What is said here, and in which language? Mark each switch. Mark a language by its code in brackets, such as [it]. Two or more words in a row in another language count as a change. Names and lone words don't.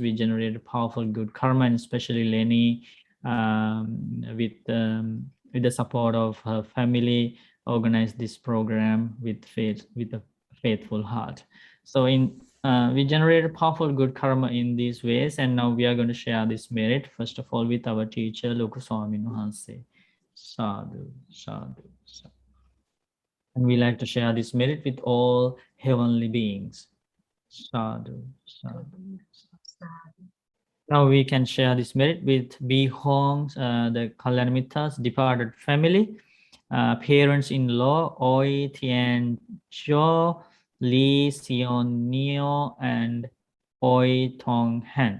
[en] We generated powerful good karma, and especially Lenny, with the support of her family, organized this program with a faithful heart. So in we generated powerful good karma in these ways, and now we are going to share this merit, first of all, with our teacher, Loku Swami Nuhanse. [pi] Sadhu, sadhu, sadhu. [en] And we like to share this merit with all heavenly beings. [pi] Sadhu, sadhu, sadhu. [en] Now we can share this merit with Bhikkhu, the Kalyanamitas, departed family, parents-in-law, Oi Tien Cho, Lee Sion Neo, and Oi Tong Han.